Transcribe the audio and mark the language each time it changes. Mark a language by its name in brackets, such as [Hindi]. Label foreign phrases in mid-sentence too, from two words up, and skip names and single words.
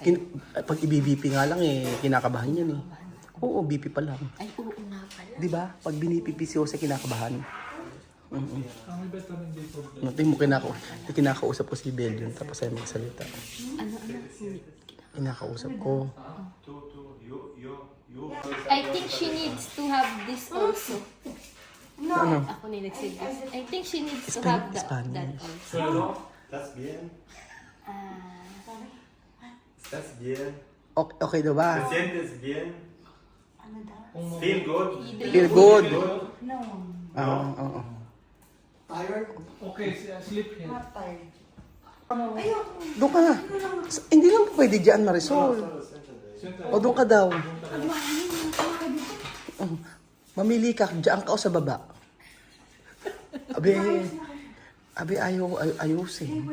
[Filipino] Pag i-BP nga lang kinakabahan yan eh. Oo, BP pa lang. Ay, oo nga pala. Di ba? Pag binipipi si Jose, kinakabahan. Ang may vitamin dito. Tingin mo, kinakausap ko si Belgium tapos ay magsalita. Ano? Hindi. Kinakausap ko. [English] I think she needs to have this also. [Filipino] Ano? Ako na [English] nag-say this. I think she needs to Span- have that Spanish. also. [Spanish] ¿Estás bien? Ah, ¿Estás bien? [Filipino] Okay, okay daw ba? [Spanish] ¿Te sientes bien? [Filipino] Ano daw? [English] Feel good? Feel good. No. [Filipino] Oo. [English] Tired? Okay, sleep here. Not tired. [Filipino] Doon ka na. Hindi lang pwede dyan, Marisol. O doon ka daw. Mamili ka, dyan ka o sa baba. Abi ayusin.